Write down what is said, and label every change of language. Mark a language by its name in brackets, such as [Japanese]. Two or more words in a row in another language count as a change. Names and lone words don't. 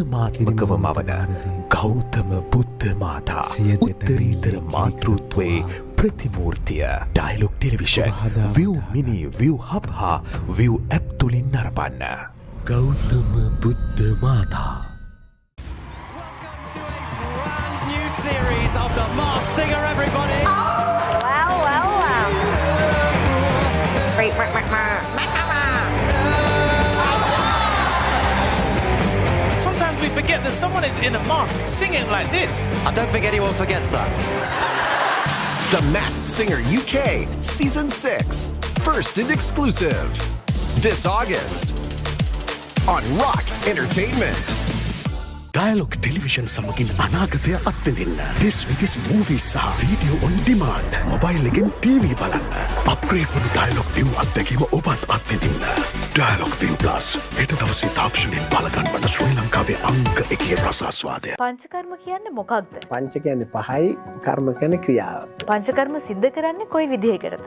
[Sinhala] සිනමාත්මකව මවන ගෞතම බුද්ධ මාතා උත්තරීතර මාතෘත්වයේ ප්‍රතිමූර්තිය ඩයලොග් ටෙලිවිෂන් ViU Mini ViU Hub හා ViU App තුලින් නරඹන්න. ගෞතම බුද්ධ මාතා. [English] New series of The Masked Singer, everybody. Wow, wow, wow. Sometimes we forget that someone is in a mask singing like this. I don't think anyone forgets that. The Masked Singer UK Season 6. First and exclusive. This August. On Rock Entertainment. [Sinhala] Dialog Television සමගින් අනාගතය අත්විඳින්න. [English] This with this movies සහ video on demand. [Sinhala] Mobile එකෙන් TV බලන්න. Upgrade වන Dialog ViU අත්දැකීම ඔබත් අත්විඳින්න. Dialog ViU Plus. හෙට දවසේ තාක්ෂණයෙන් බලගන්වන ශ්‍රී ලංකාවේ අංක 1 රසාස්වාදය. පංචකර්ම කියන්නේ මොකක්ද? පංච කියන්නේ පහයි, කර්ම කියන්නේ ක්‍රියාව. පංචකර්ම සිද්ධ කරන්නේ කොයි විදිහකටද?